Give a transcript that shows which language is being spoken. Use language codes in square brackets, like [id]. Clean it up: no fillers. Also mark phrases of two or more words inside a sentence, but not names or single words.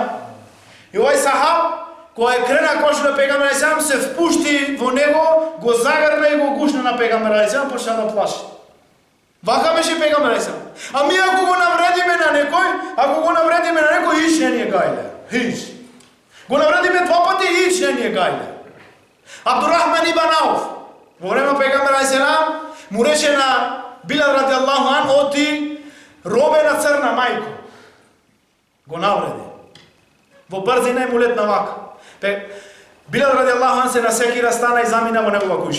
[mk] И овај сахаб, кој крена кошула пегамбер [ar] عليه السلام, [mk] се впушти во него, го загрна и го гушна на пегамбер [ar] عليه السلام, [mk] почна да плаши. Вака беше пегамбер [ar] عليه السلام. [mk] А ми ако го навредиме на некој, ич не ни е гајле. Ич. Го навредиме два пати, ич не ни е гајле. Абдурахман ибн Ауф, во време пегамбер [ar] عليه السلام, [mk] му рече на Билал [ar] رضي الله عن, [mk] оти робе на црна мајко. Го навреди. Во брзина му летна вака. Билал [ar] رضي الله عن [mk] се насекира, стана и замина во негова куќа.